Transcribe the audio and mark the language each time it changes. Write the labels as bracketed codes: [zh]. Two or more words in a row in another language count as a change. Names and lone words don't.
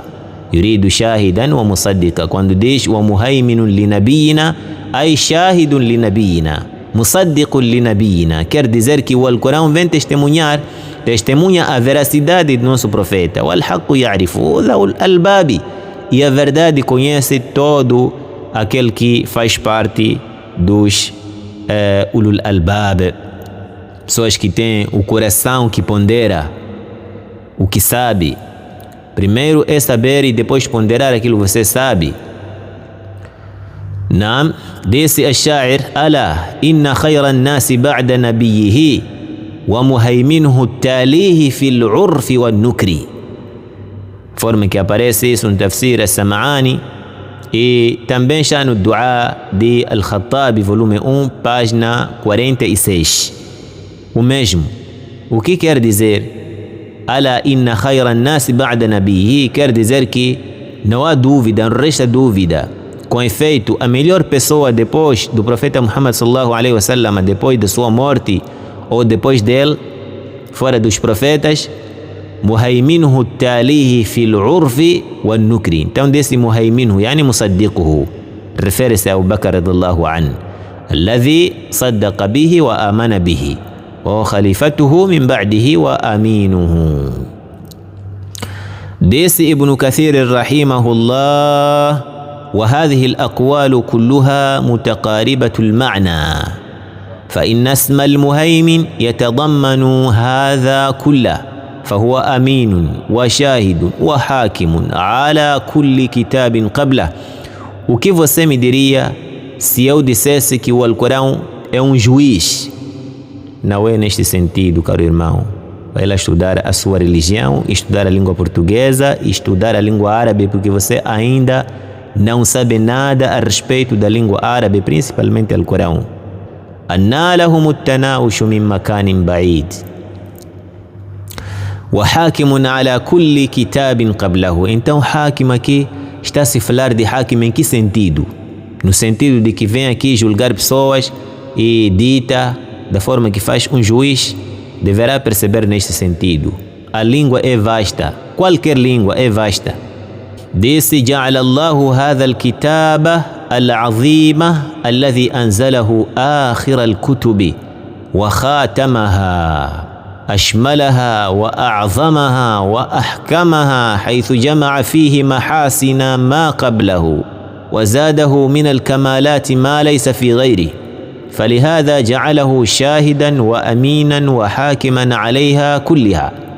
[ar] يريد شاهدا ومصدقا. [pt] Quando diz [ar] ومهيمن لنبينا أي شاهد لنبينا مصدق لنبينا, [pt] quer dizer que o Alcorão vem testemunha a veracidade do nosso profeta. [ar] والحق يعرفه ذو الألباب. [pt] E a verdade conhece todo aquele que faz parte dos [ar] أولو الألباب, [pt] pessoas que têm o coração que pondera o que sabe. Primeiro é saber e depois ponderar aquilo que você sabe. [ar] Naam, disse الشاعر ألا إن خير الناس بعد نبيه ومهيمنه التاليه في العرف والنكر. [pt] Forma que aparece isso no tafsir As-Sam'ani e também já no Dua de Al-Khattabi, volume 1, página 46. O mesmo. O que quer dizer? [ar] ألا إن خير الناس بعد نبيه, [pt] quer dizer que não há dúvida, não resta dúvida. Com efeito, a melhor pessoa depois do profeta Muhammad [ar] صلى الله عليه وسلم, [pt] depois da sua morte ou depois dele, fora dos profetas, [ar] مهيمنه تاليه في العرف والنكر. [pt] Então desse [ar] مهيمنه يعني مصدقه, [pt] refere-se a [ar] Abu Bakr رضي الله عنه الذي صدق به وآمن به وخليفته من بعده وأمينه. Desse Ibn Kathir rahimahullah: وهذه الأقوال كلها متقاربة المعنى، فإن اسم المهيمن يتضمن هذا كله، فهو أمين وشاهد وحاكم على كل كتاب قبله. [pt] O que você me diria se eu dissesse que o Alcorão é um juiz? Não é neste sentido, caro irmão. Vai lá estudar a sua religião, estudar a língua portuguesa, estudar a língua árabe, porque você ainda não sabe nada a respeito da língua árabe, principalmente o Alcorão. [ar] أنى لهم التناوش من مكان بعيد وحاكم على كل كتاب قبله. [pt] Então hakim aqui está a se falar de hakim em que sentido? No sentido de que vem aqui julgar pessoas e dita da forma que faz um juiz. Deverá perceber neste sentido. A língua é vasta, qualquer língua é vasta. Disse: [ar] جعل الله هذا الكتاب العظيم الذي أنزله آخر الكتب وخاتمها أشملها وأعظمها وأحكمها، حيث جمع فيه محاسن ما قبله وزاده من الكمالات ما ليس في غيره، فلهذا جعله شاهدا وأمينا وحاكما عليها كلها،